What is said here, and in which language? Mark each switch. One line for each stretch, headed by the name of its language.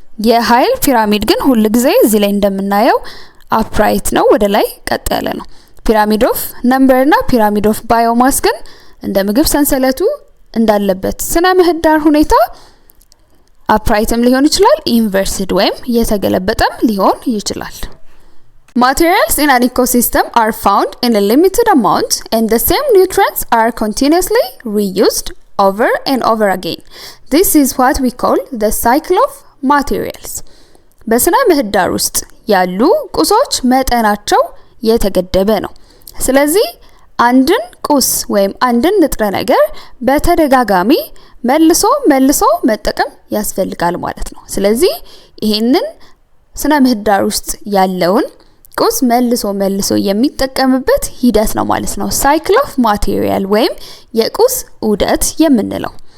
Amharic: የኃይል ፒራሚድ ግን ሁሉ ጊዜ እዚህ ላይ እንደምናየው አፕራይት ነው፣ ወደ ላይ ቀጥ ያለ ነው። ፒራሚድ ኦፍ ነምበር እና ፒራሚድ ኦፍ ባዮማስ ግን እንደ ምግብ ሰንሰለቱ እንዳለበት ስነ ምህዳር ሁኔታ አፕራይትም ሊሆን ይችላል፣ ኢንቨርስድ ወይም የተገለበጠም ሊሆን ይችላል።
English: Materials in an ecosystem are found in a limited amount and the same nutrients are continuously reused over and over again. This is what we call the cycle of materials.
Amharic: በስነ ምህዳር ውስጥ ያሉ ቁሶች መጠናቸው የተገደበ ነው። ስለዚህ አንድን ቁስ ወይም አንድን ንጥረ ነገር በተደጋጋሚ መልሶ መጠቀም ያስፈልጋል ማለት ነው። ስለዚህ ይሄንን ስነ ምህዳር ውስጥ ያለውን ቁስ መልሶ የሚጠቀምበት ሂደት ነው ማለት ነው። cycle of material ወይም የቁስ ዑደት የምንለው።